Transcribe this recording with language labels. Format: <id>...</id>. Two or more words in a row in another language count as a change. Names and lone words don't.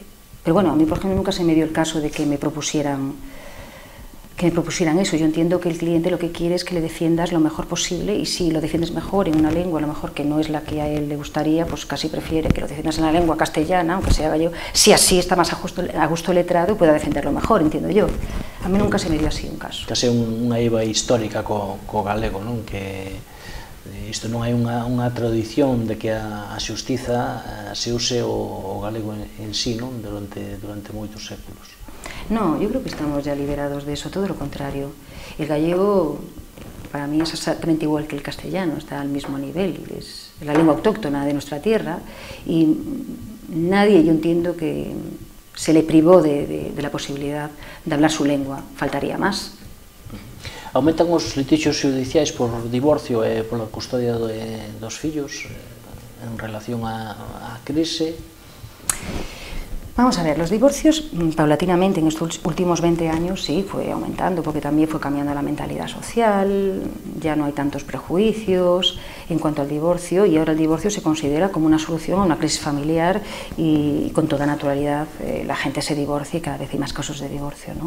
<es>Pero bueno, a mí por ejemplo nunca se me dio el caso de que me propusieran eso. Yo entiendo que el cliente lo que quiere es que le defiendas lo mejor posible, y si lo defiendes mejor en una lengua, a lo mejor que no es la que a él le gustaría, pues casi prefiere que lo defiendas en la lengua castellana, aunque sea gallego, si así está más a gusto letrado y pueda defenderlo mejor, entiendo yo. A mí nunca se me dio así un caso.</es> <gl>Case unha eiva histórica co galego, non? Que isto non hai unha tradición de que a xustiza se use o galego en sí, non? Durante moitos séculos.</gl> <es>No, yo creo que estamos ya liberados de eso, todo lo contrario. El gallego para mí es exactamente igual que el castellano, está al mismo nivel, es la lengua autóctona de nuestra tierra y nadie, yo entiendo que se le privó de la posibilidad de hablar su lengua, faltaría más.</es> <gl>Aumentan os litixios xudiciais por divorcio e pola custodia dos fillos en relación á crise?</gl> <es>Vamos a ver, los divorcios paulatinamente en estos últimos 20 años sí fue aumentando, porque también fue cambiando la mentalidad social, ya no hay tantos prejuicios en cuanto al divorcio, y ahora el divorcio se considera como una solución a una crisis familiar y con toda naturalidad la gente se divorcia y cada vez hay más casos de divorcio, ¿no?</es>